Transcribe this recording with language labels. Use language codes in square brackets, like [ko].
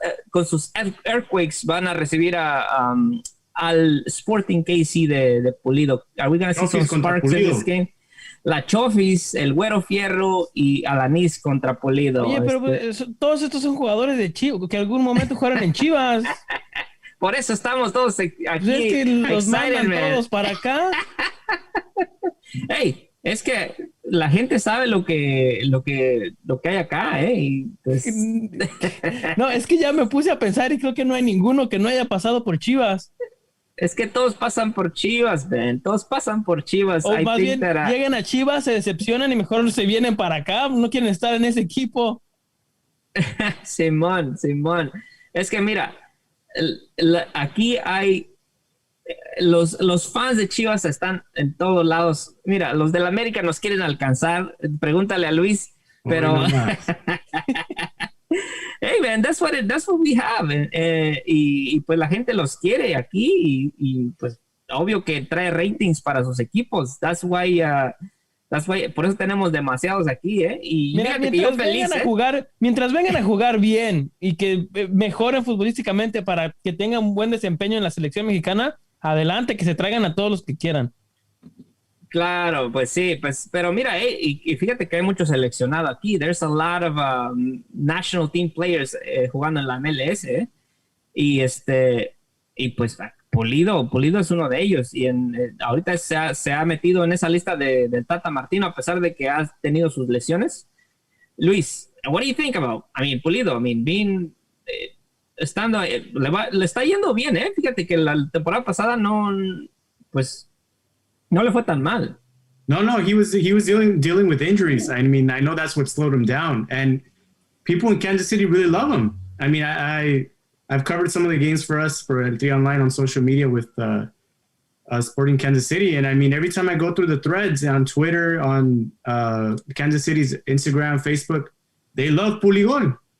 [es] Con sus Earthquakes van a recibir al Sporting KC de Pulido. [en] Are we going to see some sparks in this game? [es] La Chofis, el Güero Fierro y Alanis contra Pulido. Oye, pero todos estos son jugadores de Chivas, que en algún momento jugaron en Chivas. Por eso estamos todos aquí. Pues es que los mandan todos para acá. Hey, es que la gente sabe lo que hay acá, y pues... No, es que ya me puse a pensar y creo que no hay ninguno que no haya pasado por Chivas. Es que todos pasan por Chivas, Ben. Todos pasan por Chivas. O más bien, llegan a Chivas, se decepcionan y mejor se vienen para acá. No quieren estar en ese equipo. Simón. Es que mira, aquí hay... Los fans de Chivas están en todos lados. Mira, los del América nos quieren alcanzar. Pregúntale a Luis. Pero... [en] Hey, man, that's what we have. [es] Y pues la gente los quiere aquí y pues obvio que trae ratings para sus equipos. [en] That's why [es] por eso tenemos demasiados aquí, Y mira, mientras vengan a jugar, mientras vengan a jugar bien y que mejoren futbolísticamente para que tengan un buen desempeño en la selección mexicana, adelante, que se traigan a todos los que quieran. Claro, pues sí, pero mira, y fíjate que hay mucho seleccionado aquí. [en] There's a lot of national team players [es] jugando en la MLS, [en] Y [es] y pues Pulido es uno de ellos y ahorita se ha metido en esa lista del Tata Martino a pesar de que ha tenido sus lesiones. [en] Luis, what do you think about? I mean, Pulido, I mean, being [es] estando le está yendo bien, ¿eh? Fíjate que la temporada pasada no le fue tan mal. [en] No, he was dealing with injuries. I mean, I know that's what slowed him down, and people in Kansas City really love him. I mean, I've covered some of the games for us for El Tri Online on social media with Sporting Kansas City, and I mean, every time I go through the threads on Twitter, on Kansas City's Instagram, Facebook, they love Puligol.